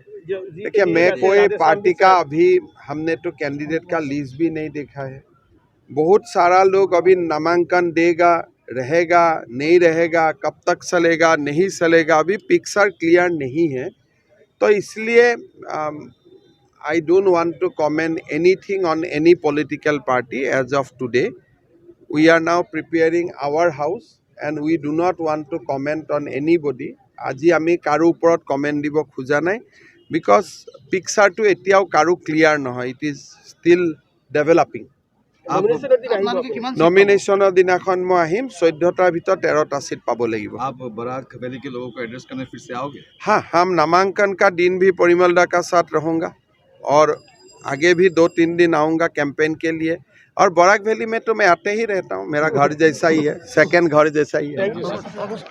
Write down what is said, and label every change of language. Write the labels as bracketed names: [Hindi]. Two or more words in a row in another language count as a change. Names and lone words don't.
[Hindi] देखिए, मैं कोई पार्टी का अभी हमने तो कैंडिडेट का लिस्ट भी नहीं देखा है। बहुत सारा लोग अभी नामांकन देगा, रहेगा नहीं रहेगा, कब तक चलेगा नहीं चलेगा, अभी पिक्चर क्लियर नहीं है। तो इसलिए [English] I don't want to comment anything on any political party as of today. We are now preparing our house and we do not want to comment on anybody. [Assamese] আজি আমি কাৰো ওপৰত কমেণ্ট দিব খোজা নাই, বিকজ পিকচাৰটো এতিয়াও কাৰো ক্লিয়াৰ নহয়, [English] it is still developing. [Assamese] নমিনেশ্যনৰ দিনাখন মই আহিম, 14টাৰ ভিতৰত 13টা ছীট পাবো লাগিব। [Hindi] आप बराक वैली के लोगों को एड्रेस करने फिर से आओगे? हाँ, हम नामांकन का दिन भी परिमल दा का साथ रहूँगा और आगे भी 2-3 दिन आऊँगा कैंपेन के लिए। और बराक वैली में तो मैं आते ही रहता हूँ, मेरा घर जैसा ही है, सेकंड घर जैसा ही है।